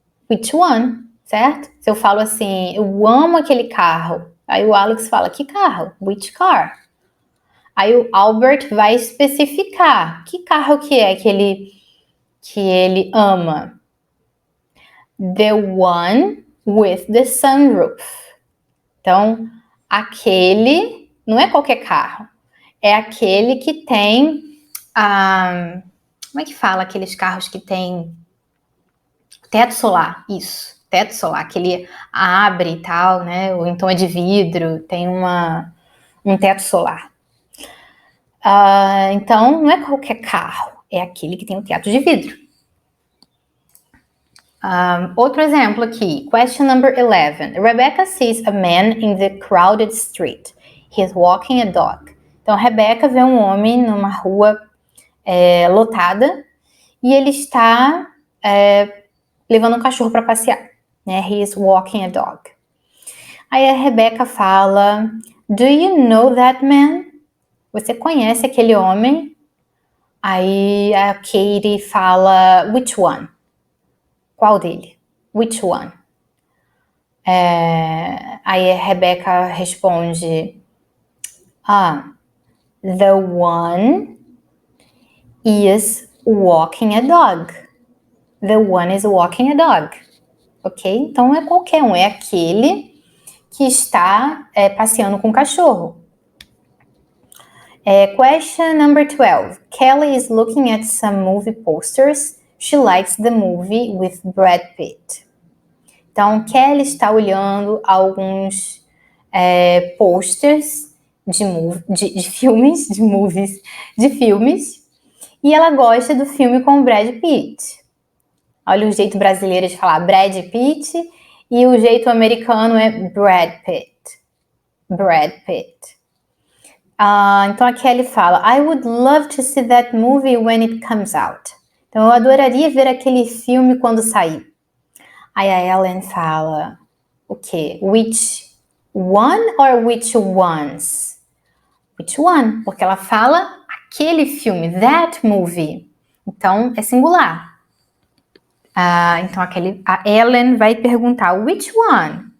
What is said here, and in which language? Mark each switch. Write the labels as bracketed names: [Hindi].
[English] Which one? [Portuguese] Certo? Se eu falo assim, eu amo aquele carro. Aí o Alex fala, que carro? [English] Which car? [Portuguese] Aí o Albert vai especificar. Que carro que é que ele ama? [English] The one with the sunroof. [Portuguese] Então, aquele não é qualquer carro. É aquele que tem... como é que fala aqueles carros que tem teto solar? Isso, teto solar. Que ele abre e tal, né? Ou então é de vidro, tem um teto solar. Então, não é qualquer carro. É aquele que tem um teto de vidro. Outro exemplo aqui. [English] Question number 11. Rebecca sees a man in the crowded street. He is walking a dog. [Portuguese] Então, Rebecca vê um homem numa rua lotada e ele está levando um cachorro para passear. [English] Né? He is walking a dog. [Portuguese] Aí a Rebecca fala, [English] do you know that man? [Portuguese] Você conhece aquele homem? Aí a Katie fala, [English] which one? [Portuguese] Qual dele? [English] Which one? [Portuguese] Aí a Rebecca responde, [English] the one is walking a dog. The one is walking a dog. Ok? [Portuguese] Então é qualquer um, é aquele que está passeando com o cachorro. [English] Question number 12. Kelly is looking at some movie posters. She likes the movie with Brad Pitt. [Portuguese] Então, Kelly está olhando alguns posters de filmes, de filmes, e ela gosta do filme com Brad Pitt. Olha o jeito brasileiro de falar Brad Pitt, e o jeito americano é Brad Pitt. Brad Pitt. Então a Kelly fala, [English] I would love to see that movie when it comes out. [Portuguese] Então eu adoraria ver aquele filme quando sair. Aí a Ellen fala, o quê? [English] Which one or which ones? Which one? [Portuguese] Porque ela fala aquele filme, [English] that movie. [Portuguese] Então é singular. Então a Ellen vai perguntar, [English] which one?